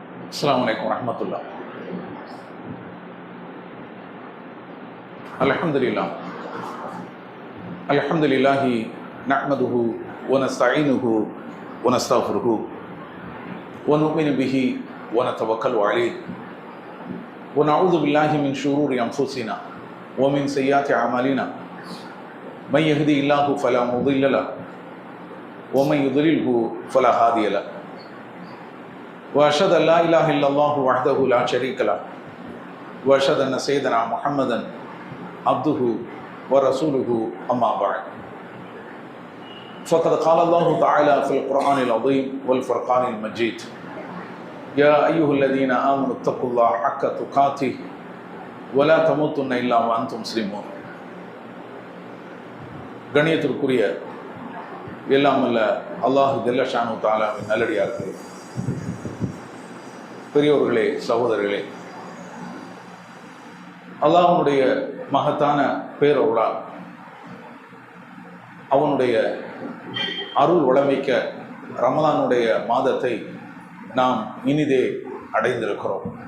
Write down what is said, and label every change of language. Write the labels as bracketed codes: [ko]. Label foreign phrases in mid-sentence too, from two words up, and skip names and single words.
[ar] السلام عليكم ورحمة الله الحمد لله الحمد لله نحمده ونستعينه ونستغفره ونؤمن به ونتوكل عليه ونعوذ بالله من شرور أنفسنا ومن سيئات أعمالنا من يهده الله فلا مضل له ومن يضلله فلا هادي له وأشهد أن لا إله إلا الله وحده لا شريك له وأشهد أن سيدنا محمدا عبده ورسوله أما بعد فقد قال الله تعالى في القرآن العظيم والفرقان المجيد يا أيها الذين آمنوا اتقوا الله حق تقاته ولا تموتن إلا وأنتم مسلمون. [ta] கணியத்திற்குரிய எல்லாம் அல்ல அல்லாஹ் [ar] جل شأنه [ta] தஆலாவின் நல்லடியார்களே, பெரியோர்களே, சகோதரர்களே, அல்லாஹ்வுடைய மகத்தான பேரருளால் அவனுடைய அருள் வளமிக்க ரமலானுடைய மாதத்தை நாம் இனிதே அடைந்திருக்கிறோம்.